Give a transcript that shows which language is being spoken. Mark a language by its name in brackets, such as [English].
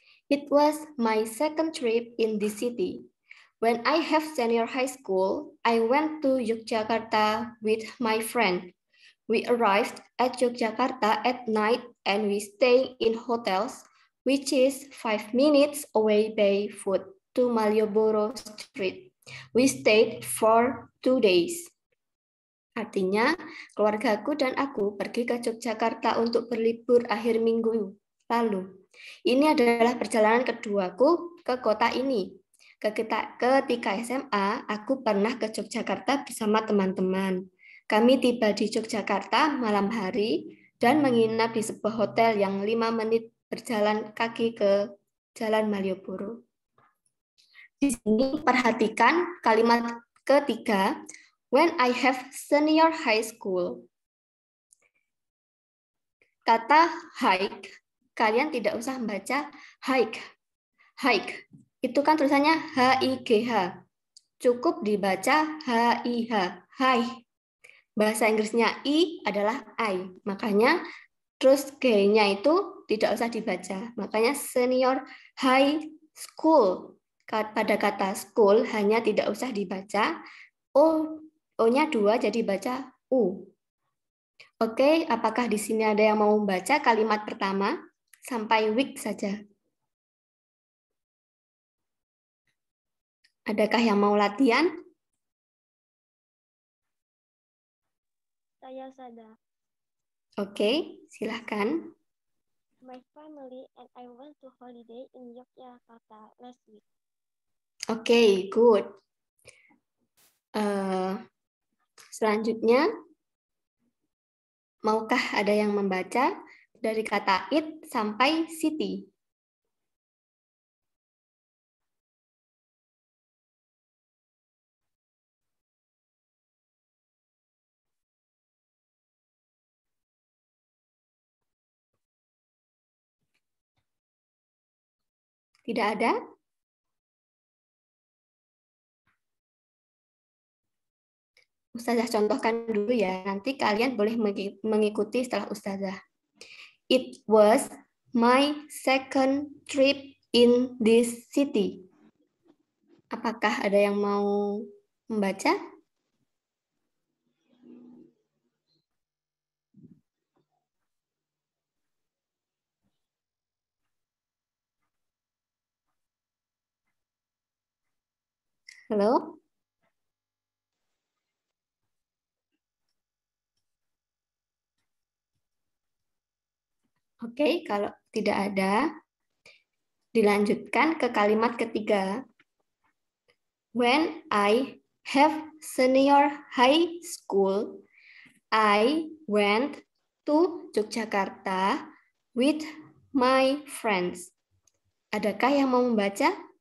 [English] It was my second trip in this city. When I have senior high school, I went to Yogyakarta with my friend. We arrived at Yogyakarta at night and we stayed in hotels, which is 5 minutes away by foot to Malioboro Street. We stayed for 2 days. [Indonesian] Artinya, keluargaku dan aku pergi ke Yogyakarta untuk berlibur akhir minggu lalu. Ini adalah perjalanan keduaku ke kota ini. Ketika SMA, aku pernah ke Yogyakarta bersama teman-teman. Kami tiba di Yogyakarta malam hari dan menginap di sebuah hotel yang 5 menit berjalan kaki ke Jalan Malioboro. Di sini perhatikan kalimat ketiga, [English] when I have senior high school. [Indonesian] Kata hike, kalian tidak usah membaca hike. Hike, itu kan tulisannya H-I-G-H. Cukup dibaca H-I-H. High. Bahasa Inggrisnya I adalah I. Makanya terus G-nya itu tidak usah dibaca. Makanya senior high school. Pada kata school hanya tidak usah dibaca. O-nya 2 jadi baca U. Oke, apakah di sini ada yang mau membaca kalimat pertama sampai week saja? Adakah yang mau latihan? Saya sadar. Oke, silahkan. [English] My family and I went to holiday in Yogyakarta last week. Oke, good. [Indonesian] Selanjutnya, maukah ada yang membaca dari kata it sampai city? Tidak ada? Ustazah contohkan dulu ya, nanti kalian boleh mengikuti setelah Ustazah. [English] It was my second trip in this city. [Indonesian] Apakah ada yang mau membaca? Halo? Oke, kalau tidak ada, dilanjutkan ke kalimat ketiga. [English] When I have senior high school, I went to Yogyakarta with my friends. [Indonesian] Adakah yang mau membaca?